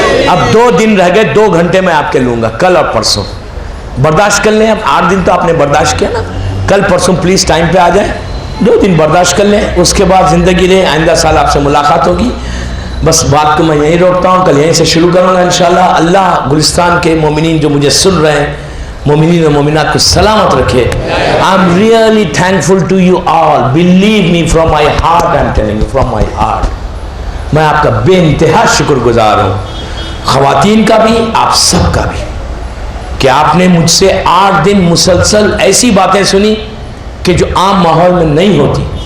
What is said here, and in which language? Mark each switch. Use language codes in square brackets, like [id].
[ur] اب 2 دن رہ گئے, 2 گھنٹے میں آپ کے لوں گا, کل اور پرسوں. برداشت کر لیں. اب 8 دن تو آپ نے برداشت کیا نا, کل پرسوں پلیز ٹائم پہ آ جائیں. 2 دن برداشت کر لیں, اس کے بعد زندگی رہے. آئندہ سال آپ سے ملاقات ہوگی. بس بات کو میں یہیں روکتا ہوں, کل یہیں سے شروع کروں گا انشاءاللہ. اللہ گلستان کے مومنین جو مجھے سن رہے ہیں, مومنین و مومنات کو سلامت رکھے. [en] I'm really thankful to you all. Believe me, from my heart I'm telling you, from my heart. [ur] میں آپ کا بے انتہا شکر گزار ہوں, خواتین کا بھی, آپ سب کا بھی, کہ آپ نے مجھ سے 8 دن مسلسل ایسی باتیں سنی کہ جو عام ماحول میں نہیں ہوتی.